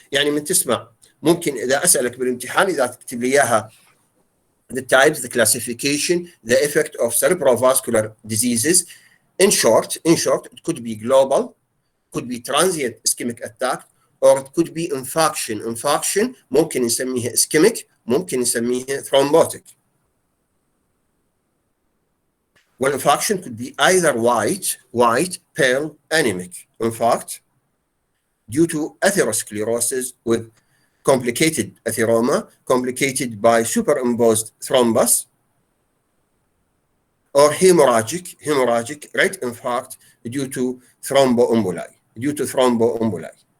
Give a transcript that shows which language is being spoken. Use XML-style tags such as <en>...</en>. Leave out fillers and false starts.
<ar>يعني من تسمع ممكن إذا أسألك بالامتحان إذا تكتب لي إياها</ar> <en>the types, the classification, the effect of cerebrovascular diseases. In short, it could be global, could be transient ischemic attack, or it could be infarction.</en> <ar>ممكن نسميها ischemic, ممكن نسميها thrombotic.</ar> <en>Well, infarction could be either white, pale, anemic. Infarct due to atherosclerosis with complicated atheroma, complicated by superimposed thrombus, or hemorrhagic right infarct due to thromboemboli.</en>